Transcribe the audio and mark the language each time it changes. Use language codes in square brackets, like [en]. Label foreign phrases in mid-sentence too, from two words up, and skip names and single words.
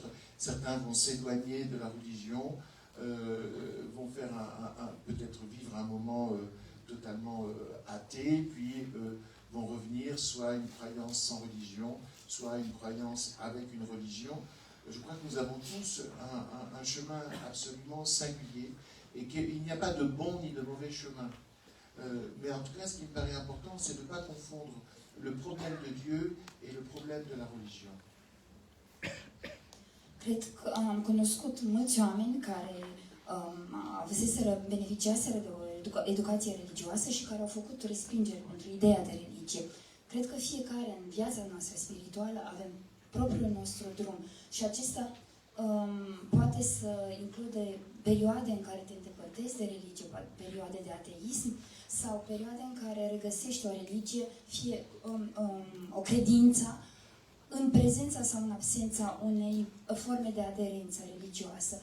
[fr] Certains vont s'éloigner de la religion, vont faire peut-être vivre un moment totalement athée, puis vont revenir soit une croyance sans religion, soit une croyance avec une religion. Je crois que nous avons tous un chemin absolument singulier et qu'il n'y a pas de bon ni de mauvais chemin. Mais en tout cas, ce qui me paraît important, c'est de ne pas confondre le problème de Dieu et le problème de la religion. [ro] Cred că am cunoscut mulți oameni care beneficiaseră de o educație religioasă și care au făcut respingere pentru ideea de religie. Cred că fiecare în viața noastră spirituală avem propriul nostru drum și acesta poate să include perioade în care te îndepărtezi de religie, perioade de ateism sau perioade în care regăsești o religie, fie o credință, în prezența sau în absența unei forme de aderență religioasă.